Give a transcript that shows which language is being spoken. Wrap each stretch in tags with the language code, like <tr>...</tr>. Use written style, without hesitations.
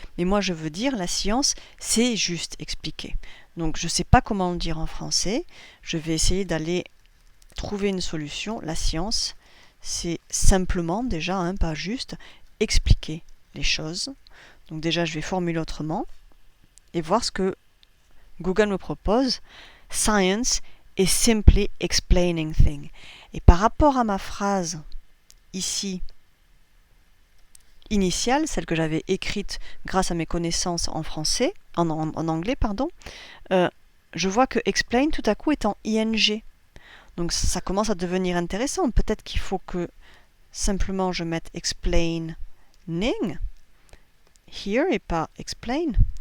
<fr>Mais moi, je veux dire, la science, c'est juste expliquer. Donc, je ne sais pas comment le dire en français. Je vais essayer d'aller trouver une solution. La science, c'est simplement, déjà, pas juste, expliquer les choses. Donc déjà, je vais formuler autrement et voir ce que Google me propose.</fr> <en>Science is simply explaining things.</en> <fr>Et par rapport à ma phrase ici initiale, celle que j'avais écrite grâce à mes connaissances en français, en anglais, pardon, je vois que explain tout à coup est en ing. Donc ça commence à devenir intéressant. Peut-être qu'il faut que simplement je mette</fr> <en>explaining here</en> <fr>et pas explain.</fr>